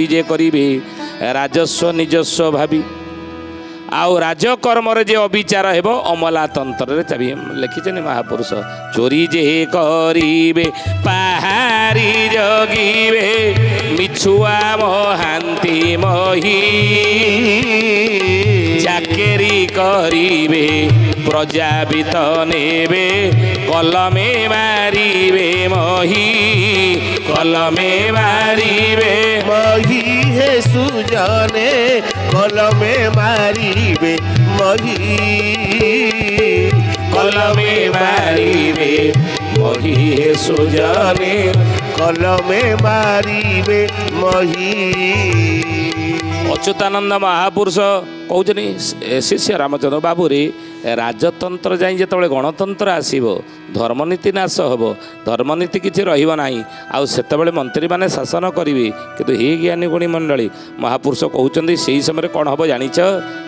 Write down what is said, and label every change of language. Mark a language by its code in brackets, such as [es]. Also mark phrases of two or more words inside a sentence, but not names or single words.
[or] ଯେ କରିବେ ରାଜସ୍ୱ ନିଜସ୍ୱ ଭାବି ଆଉ ରାଜକର୍ମରେ ଯେ ଅବିଚାର ହେବ ଅମଲାତନ୍ତ୍ରରେ ଚାବି ଲେଖିଛନ୍ତି ମହାପୁରୁଷ ଚୋରି ଯେ କରିବେ ପାହାରି ଜଗିବେ ମିଛୁଆ ମହାନ୍ତି ମହି ଚାକେରି କରିବେ ପ୍ରଜାବିତ ନେବେ କଲମେ ମାରିବେ ମହି କଲମେ ମାରିବେ ମହି ହେ ସୁଜନେ କଲମେ ମାରିବେ ମହି କଲମେ ମାରିବେ ମହି ହେ ସୁଜନେ କଲମେ ମାରିବେ ମହି। ଅଚ୍ୟୁତାନନ୍ଦ ମହାପୁରୁଷ କହୁଛନ୍ତି ଶିଷ୍ୟ ରାମଚନ୍ଦ୍ର ବାବୁରେ ରାଜତନ୍ତ୍ର ଯାଇ ଯେତେବେଳେ ଗଣତନ୍ତ୍ର ଆସିବ ଧର୍ମନୀତି ନାଶ ହେବ ଧର୍ମନୀତି କିଛି ରହିବ ନାହିଁ ଆଉ ସେତେବେଳେ ମନ୍ତ୍ରୀମାନେ ଶାସନ କରିବେ କିନ୍ତୁ ହେ ଜ୍ଞାନୀ ଗୁଣୀ ମଣ୍ଡଳୀ ମହାପୁରୁଷ କହୁଛନ୍ତି ସେହି ସମୟରେ କ'ଣ ହେବ ଜାଣିଛ ନା